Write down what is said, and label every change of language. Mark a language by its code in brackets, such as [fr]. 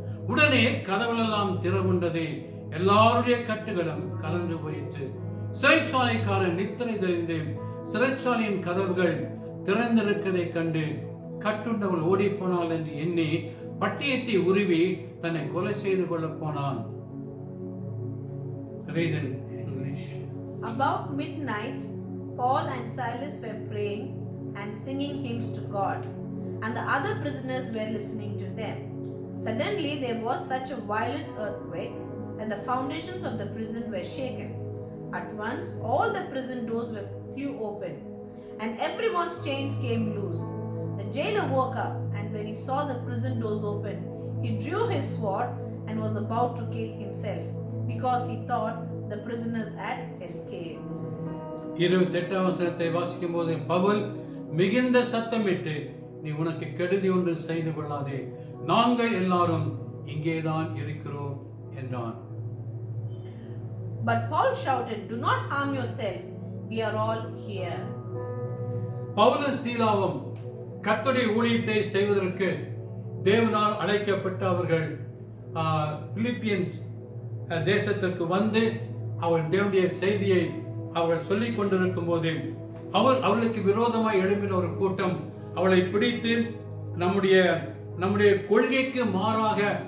[ta] உடனே கதவுகளெல்லாம் திறவுண்டது, எல்லாருடைய கட்டுகளும் கலந்து போயிற்று. சிறைச்சாலைக்காரன் நித்திரை தெரிந்து சிறைச்சாலையின் கதவுகள் திறந்திருக்கதை கண்டு கட்டுண்டவள் ஓடி போனாள் என்று எண்ணி பட்டியத்தை உருவி தன்னை கொலை செய்து கொள்ள போனான். [en] Read in English. About midnight, Paul and Silas were praying and singing hymns to God, and the other prisoners were listening to them. Suddenly there was such a violent earthquake that the foundations of the prison were shaken. At once all the prison doors flew open, and everyone's chains came loose. The jailer woke up, and when he saw the prison doors open, he drew his sword and was about to kill himself, because he thought the prisoners had escaped. [ta] 28ஆம் வசனத்தை வாசிக்கும் போது, பவுல் மிகுந்த சத்தமிட்டு, நீ உனக்கு கெடுதி ஒன்று செய்து கொள்ளாதே, நாங்கள் எல்லாரும் இங்கேதான் இருக்கிறோம் என்றான். [en] But Paul shouted, do not harm yourself, we are all here. [ta] பவுலும் சீலாவும் கர்த்தருடைய ஊழியத்தை செய்வதற்கு தேவனால் அழைக்கப்பட்ட அவர்கள் பிலிப்பியன்ஸ் தேசத்திற்கு வந்து அவர்கள் தேவனுடைய செய்தியை அவர்கள் சொல்லிக் கொண்டிருக்கும் போது அவர்களுக்கு விரோதமாய் எழும்பின ஒரு கூட்டம் அவளை பிடித்து நம்முடைய கொள்கைக்கு மாறாக